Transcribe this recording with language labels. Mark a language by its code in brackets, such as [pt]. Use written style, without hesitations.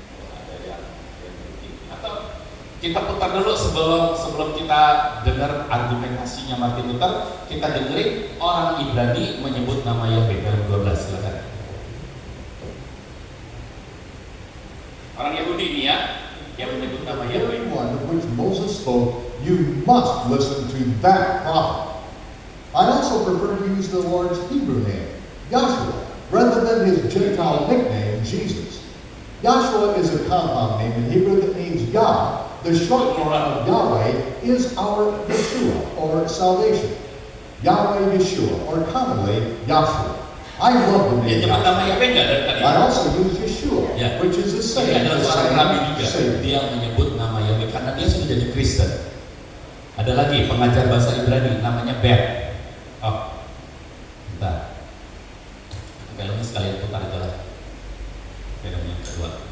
[id] Ada yang atau kita putar dulu sebelum kita dengar argumentasinya Martin Luther. Kita dengerin orang Ibrani menyebut nama Yahweh dalam 12, silakan. Orang Yahudi ini ya, yang menyebut nama Yahweh. [en] One of which Moses spoke, you must listen to that prophet. I also prefer to use the Lord's Hebrew name, Yahshua, rather than his Gentile nickname, Jesus. Yahshua is a compound name in Hebrew that means Yah. The short form of Yahweh is our Yeshua, or salvation. Yahweh Yeshua, or commonly Yahshua. I love the name Yahweh. I also use Yeshua, which is the same. [id] Ada seorang rabi juga, dia menyebut nama Yahweh karena dia sudah jadi Kristen. Ada lagi pengajar bahasa Ibrani namanya Ben. Oh, bentar. Filmnya sekalian putar aja lah. Film yang kedua.